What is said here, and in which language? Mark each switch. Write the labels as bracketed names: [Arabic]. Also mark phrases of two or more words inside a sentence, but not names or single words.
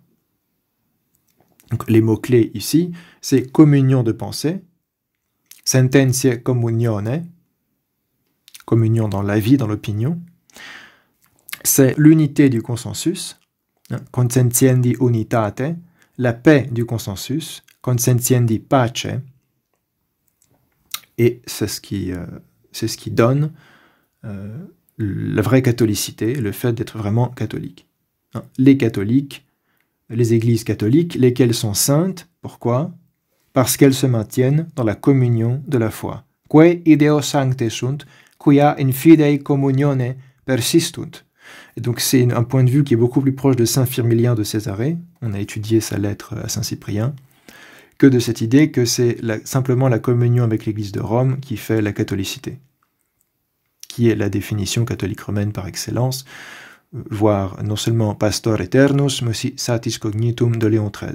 [French] Donc, les mots-clés ici, c'est communion de pensée, [Latin] sententiae communione, [French] communion dans la vie, dans l'opinion, c'est l'unité du consensus, [Latin] consentiendi unitate, [French] la paix du consensus, [Latin] consentiendi pace, [French] et c'est ce qui donne la vraie catholicité, le fait d'être vraiment catholique. Les catholiques, les églises catholiques, lesquelles sont saintes, pourquoi? Parce qu'elles se maintiennent dans la communion de la foi. [Latin] Que ideo sancte sunt, quia in fidei communione persistunt. [French] Et donc c'est un point de vue qui est beaucoup plus proche de saint Firmilien de Césarée, on a étudié sa lettre à saint Cyprien, que de cette idée que c'est simplement la communion avec l'Église de Rome qui fait la catholicité, qui est la définition catholique romaine par excellence, voire non seulement Pastor Eternus, mais aussi Satis Cognitum de Léon XIII.